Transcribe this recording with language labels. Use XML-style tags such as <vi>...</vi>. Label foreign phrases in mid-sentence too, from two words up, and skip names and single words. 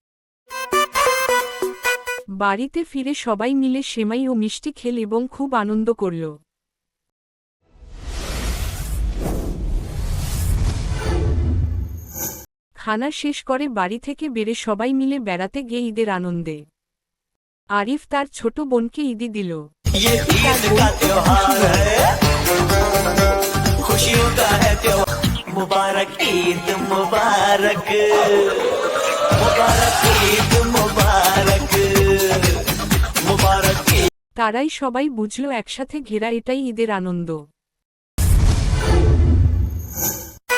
<bn>বাড়িতে ফিরে সবাই মিলে সেমাই ও মিষ্টি খেল এবং খুব আনন্দ করল। খানা শেষ করে বাড়ি থেকে বেরে সবাই মিলে বেড়াতে গিয়ে ঈদের আনন্দে। আরিফ তার ছোট বোনকে ঈদি দিল।</bn> <hi>मुबारक ईद मुबारक मुबारक ईद मुबारक मुबारक।</hi> <bn>তারাই সবাই বুঝল একসাথে ঘেরা এটাই ঈদের আনন্দ।</bn>